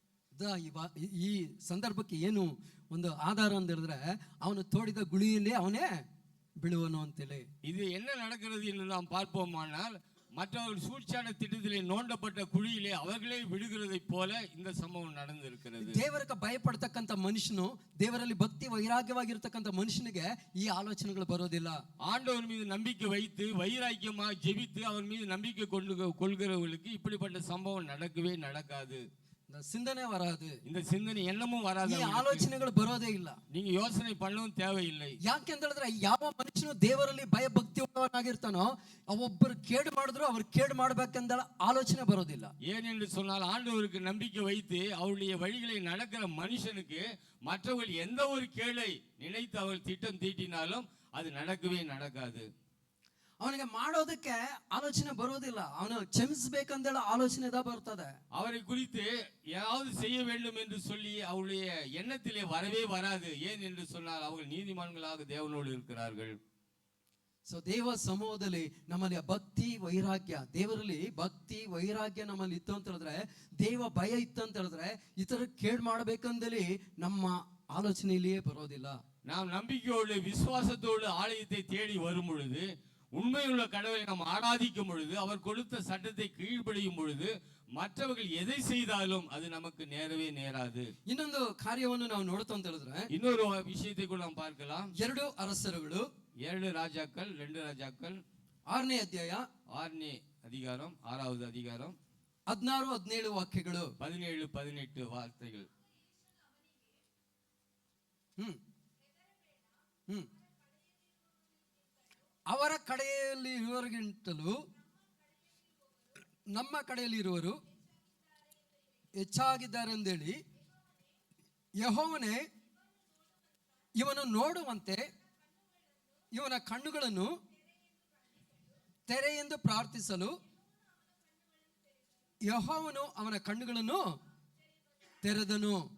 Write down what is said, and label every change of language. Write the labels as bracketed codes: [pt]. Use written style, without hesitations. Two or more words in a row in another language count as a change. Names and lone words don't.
[kn] ಈ ಸಂದರ್ಭಕ್ಕೆ ಏನು ಒಂದು ಆಧಾರ ಅಂತ ಹೇಳಿದ್ರೆ, ಅವನು ತೋಡಿದ ಗುಳಿಯಲ್ಲಿ ಅವನೇ ಬೀಳುವನು ಅಂತೇಳಿ. [ta] இது என்ன நடக்கிறது என்று நாம் பார்ப்போமானால், மற்றவர்கள் சூழ்ச்சியான திட்டத்திலே நோண்டப்பட்ட குழியிலே அவர்களே விழுகிறதை போல இந்த சம்பவம் நடந்திருக்கிறது. [kn] ದೇವರಿಗೆ ಭಯಪಡ್ತಕ್ಕಂಥ ಮನುಷ್ಯನು, ದೇವರಲ್ಲಿ ಭಕ್ತಿ ವೈರಾಗ್ಯವಾಗಿರ್ತಕ್ಕಂಥ ಮನುಷ್ಯನಿಗೆ ಈ ಆಲೋಚನೆಗಳು ಬರೋದಿಲ್ಲ. [ta] ஆண்டவர் மீது நம்பிக்கை வைத்து வைராக்கியமாக ஜெபித்து அவர் மீது நம்பிக்கை கொள்கிறவர்களுக்கு இப்படிப்பட்ட சம்பவம் நடக்கவே நடக்காது. சிந்தனை வராது, இந்த சிந்தனை எண்ணமும் வராது, [kn] ಈ ಆಲೋಚನೆಗಳು ಬರೋದೇ ಇಲ್ಲ. [ta] நீங்க யோசனை பண்ணவும் தேவையில்லை. [kn] ಯಾಕೆ ಅಂತ ಹೇಳಿದ್ರೆ, ಯಾವ ಮನುಷ್ಯನು ದೇವರಲ್ಲಿ ಭಯ ಭಕ್ತಿ ಉಳ್ಳವನಾಗಿರ್ತಾನೋ ಒಬ್ಬರು ಕೇಡು ಮಾಡಿದ್ರು ಅವ್ರು ಕೇಡು ಮಾಡ್ಬೇಕಂದ ಆಲೋಚನೆ ಬರೋದಿಲ್ಲ. [ta] ஏனென்று சொன்னால், ஆண்டவருக்கு நம்பிக்கை வைத்து அவருடைய வழிகளை நடக்கிற மனுஷனுக்கு மற்றவர்கள் எந்த ஒரு கேளை நினைத்து அவர் திட்டம் தீட்டினாலும் அது நடக்கவே நடக்காது. [kn] ಅವನಿಗೆ ಮಾಡೋದಕ್ಕೆ ಆಲೋಚನೆ ಬರೋದಿಲ್ಲ, ಅವನು ಕ್ಷಮಿಸಬೇಕಂದೇಳ ಆಲೋಚನೆ ಬರ್ತದೆ. [ta] அவரை குறித்து ஏதாவது செய்ய வேண்டும் என்று சொல்லி அவருடைய எண்ணத்திலே வரவே வராது. ஏன் என்று சொன்னால் அவர்கள் நீதிமான்களாக தேவனோடு இருக்கிறார்கள். [kn] ಸೊ ದೇವ ಸಮೂಹದಲ್ಲಿ ನಮ್ಮಲ್ಲಿ ಭಕ್ತಿ ವೈರಾಗ್ಯ, ದೇವರಲ್ಲಿ ಭಕ್ತಿ ವೈರಾಗ್ಯ ನಮ್ಮಲ್ಲಿ ಇತ್ತು ಅಂತ ಹೇಳಿದ್ರೆ, ದೇವ ಭಯ ಇತ್ತು ಅಂತ ಹೇಳಿದ್ರೆ, ಇತರ ಕೇಡ್ ಮಾಡಬೇಕಂದಲ್ಲಿ ನಮ್ಮ ಆಲೋಚನೆಯಲ್ಲಿಯೇ ಬರೋದಿಲ್ಲ. [ta] நாம் நம்பிக்கையோடு விசுவாசத்தோடு ஆலயத்தை தேடி வரும் பொழுது, உண்மையுள்ள கடவுளை நாம் ஆராதிக்கும் பொழுது, அவர் கொடுத்த சட்டத்தை கீழ்ப்படியும் பொழுது, மற்றவர்கள் எதை செய்தாலும் அது நமக்கு நேரவே நேராது. [kn] ಇನ್ನೊಂದು ಕಾರ್ಯವನ್ನು ನಾವು ನೋಡ್ತಾ ಅಂತ ಹೇಳಿದ್ರೆ, [ta] இன்னொரு விஷயத்தை கூட நாம் பார்க்கலாம். [kn] 2 ಅರಸರುಗಳು [ta] 2 ராஜாக்கள் 2 ராஜாக்கள் [kn] 6ನೇ ಅಧ್ಯಾಯ [ta] 6ನೇ அதிகாரம் 6வது அதிகாரம் [kn] 16-17 ವಾಕ್ಯಗಳು. [ta] 17-18 வார்த்தைகள். [kn] ಅವರ ಕಡೆಯಲ್ಲಿ ಇರುವವರಿಗಿಂತಲೂ ನಮ್ಮ ಕಡೆಯಲ್ಲಿ ಇರುವರು ಹೆಚ್ಚಾಗಿದ್ದಾರೆಂದೇಳಿ ಯೆಹೋವನೇ ಇವನು ನೋಡುವಂತೆ ಇವನ ಕಣ್ಣುಗಳನ್ನು ತೆರೆ ಎಂದು ಪ್ರಾರ್ಥಿಸಲು ಯೆಹೋವನು ಅವನ ಕಣ್ಣುಗಳನ್ನು ತೆರೆದನು.